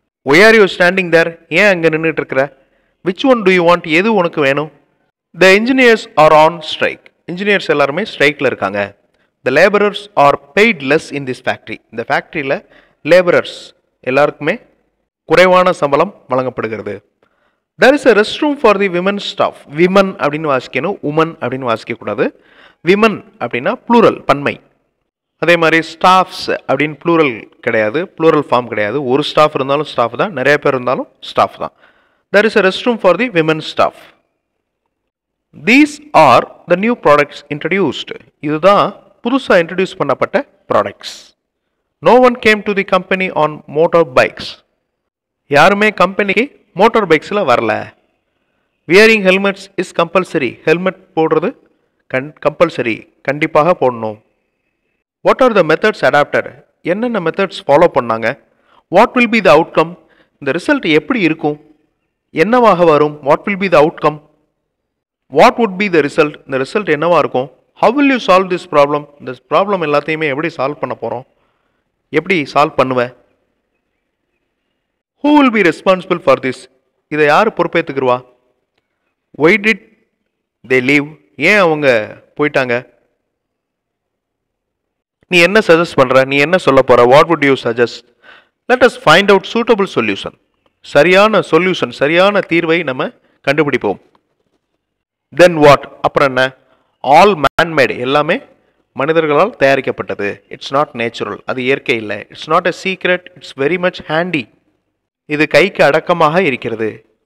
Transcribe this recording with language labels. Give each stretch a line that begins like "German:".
English: Why are you standing there?
Tamil: ஏன் அங்கே நின்றுட்டு இருக்கிற?
English: Which one do you want?
Tamil: எது உனக்கு வேணும்?
English: The engineers are on strike.
Tamil: Engineers எல்லாருமே ஸ்ட்ரைக்கில் இருக்காங்க.
English: The labourers are paid less in this factory.
Tamil: இந்த ஃபேக்ட்ரியில் லேபரர்ஸ் எல்லாருக்குமே குறைவான சம்பளம் வழங்கப்படுகிறது.
English: there is a restroom for the women staff.
Tamil: Women அப்படின்னு வாசிக்கணும், உமன் அப்படின்னு வாசிக்கக்கூடாது. விமன் அப்படின்னா ப்ளூரல், பன்மை. அதே மாதிரி ஸ்டாஃப்ஸ் அப்படின்னு ப்ளூரல் கிடையாது, ப்ளூரல் ஃபார்ம் கிடையாது. ஒரு ஸ்டாஃப் இருந்தாலும் ஸ்டாஃப் தான், நிறைய பேர் இருந்தாலும் ஸ்டாஃப் தான்.
English: there is a restroom for the women staff. these are the new products introduced.
Tamil: இதுதான் புதுசாக இன்ட்ரடியூஸ் பண்ணப்பட்ட products.
English: no one came to the company on motor bikes.
Tamil: யாருமே கம்பெனிக்கு மோட்டார் பைக்ஸில் வரல.
English: Wearing helmets is compulsory.
Tamil: Helmet போடுறது compulsory, கண்டிப்பாக போடணும்.
English: What are the methods adapted?
Tamil: என்னென்ன மெத்தட்ஸ் ஃபாலோ பண்ணாங்க?
English: What will be the outcome?
Tamil: இந்த ரிசல்ட் எப்படி இருக்கும், என்னவாக வரும்?
English: What will be the outcome? What would be the result?
Tamil: இந்த ரிசல்ட் என்னவாக இருக்கும்?
English: How will you solve this problem?
Tamil: இந்த ப்ராப்ளம் எல்லாத்தையுமே எப்படி சால்வ் பண்ண போகிறோம்? எப்படி சால்வ் பண்ணுவேன்?
English: who will be responsible for this?
Tamil: இதை யார் பொறுப்பேற்றுக்குருவா?
English: why did they leave?
Tamil: ஏன் அவங்க போயிட்டாங்க? நீ என்ன சஜஸ்ட் பண்ணுற? நீ என்ன சொல்ல போகிற?
English: What would you suggest? let us find out suitable solution.
Tamil: சரியான சொல்யூஷன், சரியான தீர்வை நம்ம கண்டுபிடிப்போம்.
English: then what?
Tamil: அப்புறம் என்ன?
English: all man made.
Tamil: எல்லாமே மனிதர்களால் தயாரிக்கப்பட்டது.
English: It's not natural.
Tamil: அது இயற்கை இல்லை.
English: It's not a secret. It's very much handy.
Tamil: இது கைக்கு அடக்கமாக இருக்கிறது.